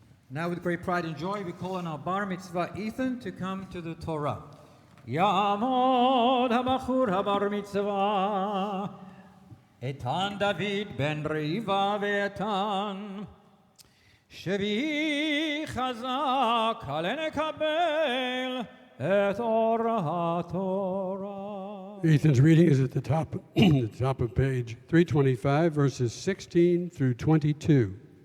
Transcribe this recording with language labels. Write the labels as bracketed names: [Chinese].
[English] Now, with great pride and joy, we call on our bar mitzvah Ethan to come to the Torah. Yamod [Hebrew] יעמוד הבחור הבר מצווה, איתן דוד בן ריבה ואיתן, שבי חזק עלה נקבל את אור התורה. [English] Ethan's reading is at the top, the top of page 325, verses 16 through 22.